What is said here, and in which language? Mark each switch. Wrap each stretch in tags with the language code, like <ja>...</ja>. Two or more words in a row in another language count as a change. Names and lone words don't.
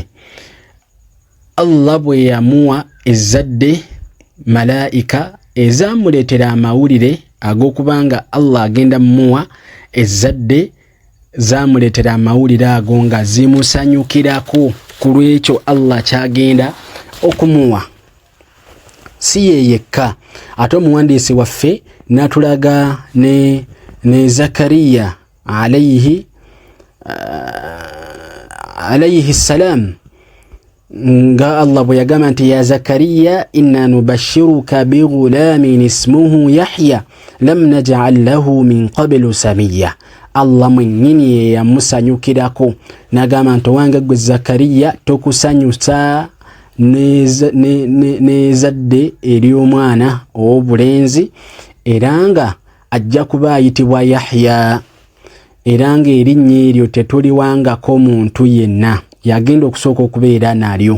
<lg>Allah bwe yamuwa ezzadde, malaika ezaamuleetera amawulire ag'okubanga Allah agenda mumuwa ezzadde zaamuleetera amawulire ago nga zimusanyukirako ku lw'ekyo Allah kyagenda okumuwa. Si ye yekka, ate omuwandiisi waffe n'atulaga ne Zakariya</lg> <ar>عليه السلام</ar> <lg>nga Allah bwe yagamba nti</lg> <ar>يا زكريا إنا نبشرك بغلام اسمه يحيى لم نجعل له من قبل سميا.</ar> <lg>Allah mwennyini ye yamusanyukirako n'agamba nti owange gwe Zakariya tokusanyusa n'ezzadde ery'omwana ow'obulenzi, era nga ajja kuba ayitibwa Yahya, era nga erinnya eryo tetuliwangako muntu yenna, yagenda okusooka okubeera nalyo.</lg>